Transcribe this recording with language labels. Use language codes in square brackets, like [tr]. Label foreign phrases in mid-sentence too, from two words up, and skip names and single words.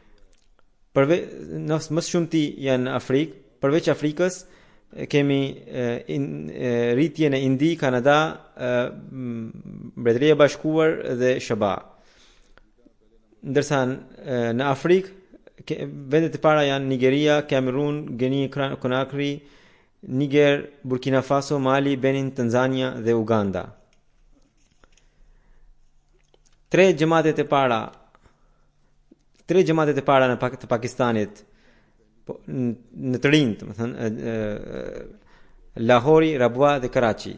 [sq] Më shumëti janë Afrikë, përveç Afrikës kemi rritje në Indi, Kanada, Mbretëria e Bashkuar dhe SBA. Ndërsa në Afrikë vendet e para janë Nigeria, Kamerun, Gini Conakry, Niger, Burkina Faso, Mali, Benin, Tanzania dhe Uganda. 3 xhamatet e para në të Pakistanit, në të rinj, domethënë Lahori, Rabwa dhe Karachi.